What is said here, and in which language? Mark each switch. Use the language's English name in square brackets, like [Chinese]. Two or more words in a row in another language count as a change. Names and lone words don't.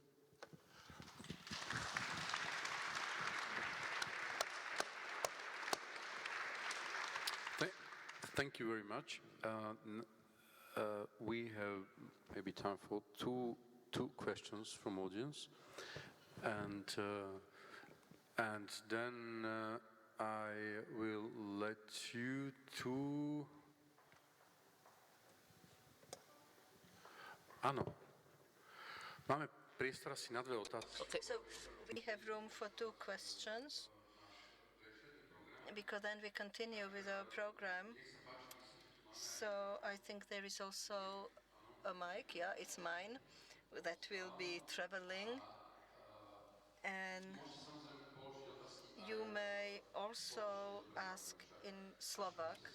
[English] Thank you very much. We have maybe time for two questions from audience, and then I will let you to. [Slovak] Áno. Máme priestor asi na dve otázky. [English] Okay. So we have room for 2 questions, because then we continue with our program. So I think there is also a mic, yeah, it's mine, that will be traveling. And you may also ask in Slovak.